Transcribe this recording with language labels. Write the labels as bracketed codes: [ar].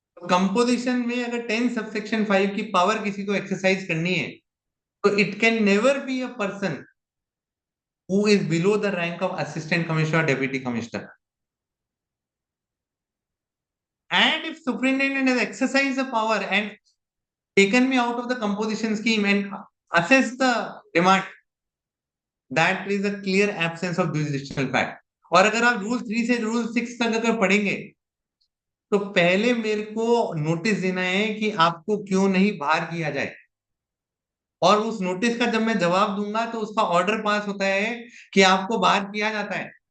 [hi] Composition में अगर 10 subsection 5 की पावर किसी को एक्सरसाइज करनी है तो [en] It can never be a person who is below the rank of assistant commissioner or deputy commissioner. And if superintendent has exercised the power and taken me out of the composition scheme and assessed the demand, that is a clear absence of jurisdictional fact. [hi] और अगर आप rule 3 से rule 6 तक अगर पढ़ेंगे तो पहले मेरे को नोटिस देना है कि आपको क्यों नहीं बाहर किया जाए, और उस नोटिस का जब मैं जवाब दूंगा तो उसका ऑर्डर पास होता है कि आपको बाहर किया जाता है।